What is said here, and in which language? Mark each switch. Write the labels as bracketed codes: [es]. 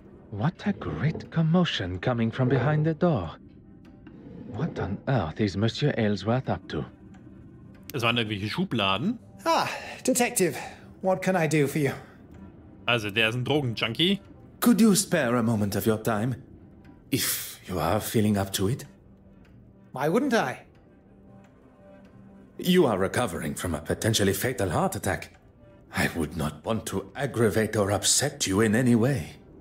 [en] What a great commotion coming from behind the door. What on earth is Monsieur Aylesworth up to? [de] Es waren irgendwelche Schubladen. [en] Ah, Detective. What can I do for you? [de] Also, der ist ein Drogenjunkie. [en] Could you spare a moment of your time? If you are feeling up to it? Why wouldn't I? You are recovering from a potentially fatal heart attack. I would not want to aggravate or upset you in any way.